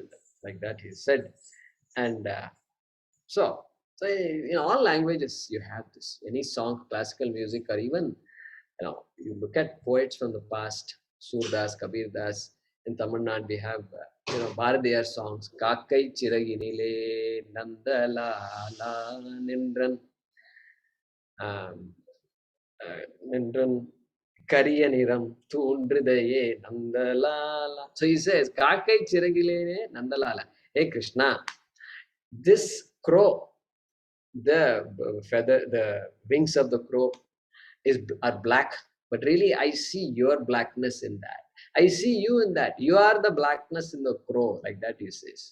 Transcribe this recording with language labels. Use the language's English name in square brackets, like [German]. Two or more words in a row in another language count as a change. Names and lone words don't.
[English] Like that he said. And so in all languages you have this. Any song, classical music, or even you look at poets from the past, Surdas, Kabir Das. In Tamil Nadu, we have Bharadiyar songs. [Tamil] காக்கைச் சிறகினிலே நந்தலாலா நின்றன் நின்றன் கரிய நிறம் தோன்றுதையே நந்தலாலா. [English] So he says, [Tamil] காக்கைச் சிறகிலே நந்தலாலா. [English] Hey Krishna, this crow, the feather, the wings of the crow are black, but really I see your blackness in that. I see you in that. You are the blackness in the crow, like that he says.